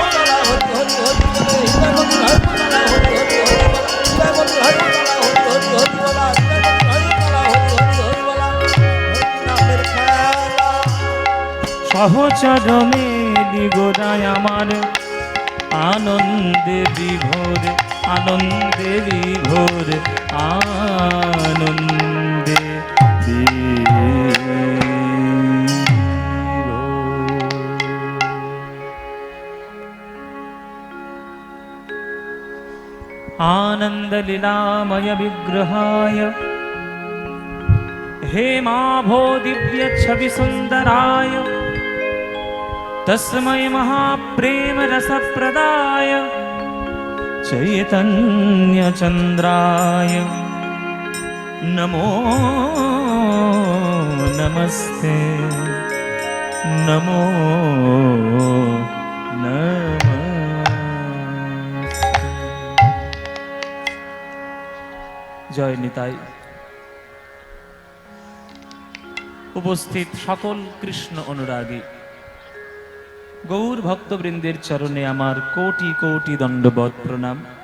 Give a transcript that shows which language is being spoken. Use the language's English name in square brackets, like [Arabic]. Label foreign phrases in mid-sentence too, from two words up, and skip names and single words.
[Bangla] বলা হরি হরি হরি বলে হৃদয় মন্দির হরি বলা হরি হরি হরি বলা হৃদয় মন্দির হরি বলা হরি হরি হরি বলা হৃদয় মন্দির হরি বলা হরি হরি হরি বলা হরি নামের খেলা সহচর মেলি গোড়ায় আমার আনন্দে বিভোর আনন্দে বিভোর আনন্দে [Sanskrit] आनंद लीलामय विग्रहाय हेमाभो दिव्य छवि सुंदराय तस्मै महाप्रेम रसप्रदाय चैतन्य चंद्राय नमो नमस्ते नमो नमः [Bangla] জয় নিতাই। উপস্থিত সকল কৃষ্ণ অনুরাগী গৌর ভক্তবৃন্দের চরণে আমার কোটি কোটি দণ্ডবৎ প্রণাম।